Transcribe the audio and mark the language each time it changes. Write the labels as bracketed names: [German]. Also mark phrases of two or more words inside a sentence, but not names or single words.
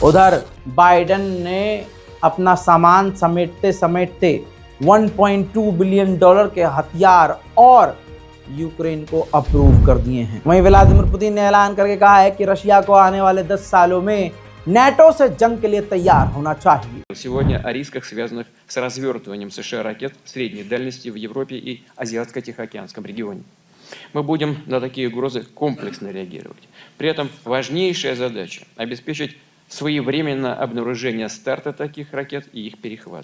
[Hindi] उधर बाइडेन ने अपना सामान समेटते समेटते $1.2 बिलियन के हथियार और यूक्रेन को अप्रूव कर दिए हैं। वहीं व्लादिमीर पुतिन ने ऐलान करके कहा है कि रशिया को आने वाले 10 सालों में नेटो से जंग के लिए तैयार होना चाहिए। [Russian] Сегодня о рисках, связанных с развертыванием США ракет средней дальности в Европе и Азиатско-Тихоокеанском регионе. Мы будем на такие угрозы комплексно реагировать. При этом важнейшая задача – обеспечить своевременное обнаружение старта таких ракет и их перехват.